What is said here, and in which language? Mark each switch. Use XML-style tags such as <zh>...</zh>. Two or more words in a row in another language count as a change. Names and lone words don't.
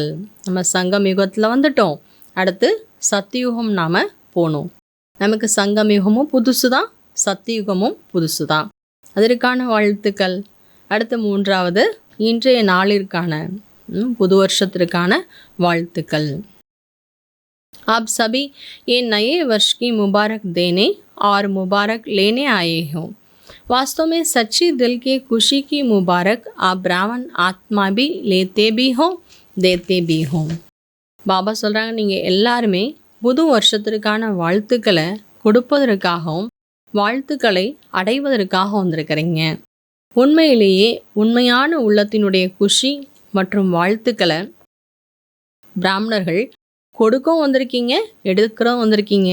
<ta>நம்ம சங்கம் யுகத்தில் வந்துட்டோம், அடுத்து சத்தியுகம் நாம் போகணும். நமக்கு சங்கம் யுகமும் புதுசு தான், சத்தியுகமும் புதுசு தான், அதற்கான வாழ்த்துக்கள். அடுத்து 3வது, இன்றைய நாளிற்கான புது வருஷத்திற்கான வாழ்த்துக்கள்.</ta> <hi>आप सभी ये नए वर्ष की मुबारक देने और मुबारक लेने आए हो. वास्तव में सच्ची दिल की खुशी की मुबारक आप ब्राह्मण आत्मा भी लेते भी हो देते भी हो.</hi> <ta>பாபா சொல்கிறாங்க, நீங்கள் எல்லாருமே புது வருஷத்திற்கான வாழ்த்துக்களை கொடுப்பதற்காகவும் வாழ்த்துக்களை அடைவதற்காக வந்திருக்கிறீங்க. உண்மையிலேயே உண்மையான உள்ளத்தினுடைய குஷி மற்றும் வாழ்த்துக்களை பிராமணர்கள் கொடுக்கவும் வந்திருக்கீங்க, எடுக்கிறோம் வந்திருக்கீங்க.</ta>